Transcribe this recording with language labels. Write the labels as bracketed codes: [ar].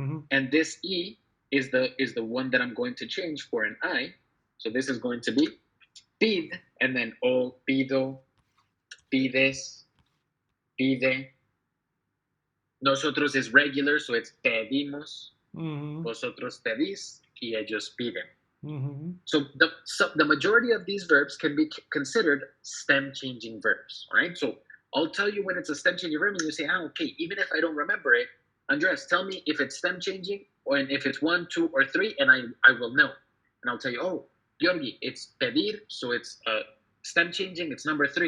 [en] And this E is the one that I'm going to change for an I. So this is going to be pid, and then o, [es] pido, pides, pide. [en] Nosotros is regular, so it's [es] pedimos. Vosotros pedís, y ellos piden. [en] So the majority of these verbs can be considered stem changing verbs, right? So I'll tell you when it's a stem changing verb, and you say, okay, even if I don't remember it, Andreas, tell me if it's stem changing, or if it's 1, 2, or 3, and I will know. And I'll tell you, oh, Georgi, it's pedir, so it's stem changing, it's number 3.